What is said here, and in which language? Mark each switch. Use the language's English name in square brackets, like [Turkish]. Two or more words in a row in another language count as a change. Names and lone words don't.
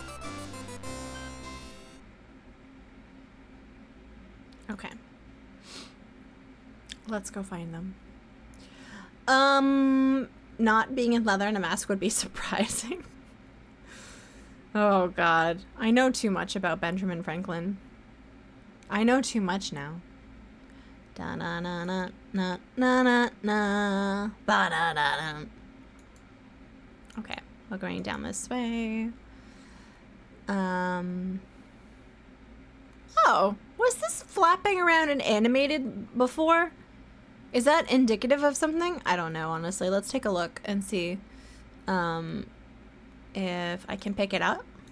[English] Okay. Let's go find them. Not being in leather and a mask would be surprising. Oh god. I know too much about Benjamin Franklin. I know too much now. Da na na na na na na na ba da da da. Okay, we're going down this way. Oh, was this flapping around and animated before? Is that indicative of something? I don't know, honestly. Let's take a look and see if I can pick it up.